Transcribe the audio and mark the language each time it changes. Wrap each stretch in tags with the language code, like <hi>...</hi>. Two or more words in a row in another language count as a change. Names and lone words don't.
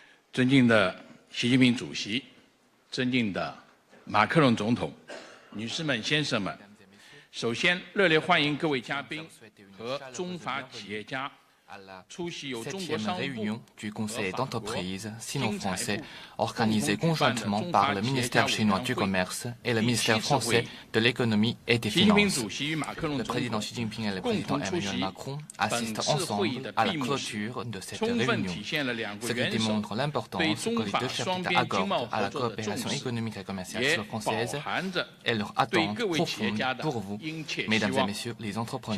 <zh>尊敬的习近平主席，尊敬的马克龙总统，女士们、先生们，首先热烈欢迎各位嘉宾和中法企业家出席由中国商务部</zh> <fr>réunion du Conseil d'entreprise sino-français organisée conjointement par le ministère chinois du Commerce et le ministère français de l'économie et des finances. Le président Xi Jinping et le président Emmanuel Macron assistent ensemble à la clôture de cette réunion, ce qui démontre l'importance que les deux chefs d'État accordent à la coopération économique et commerciale sino-française et leur attente profonde pour vous, mesdames et messieurs les entrepreneurs.</fr>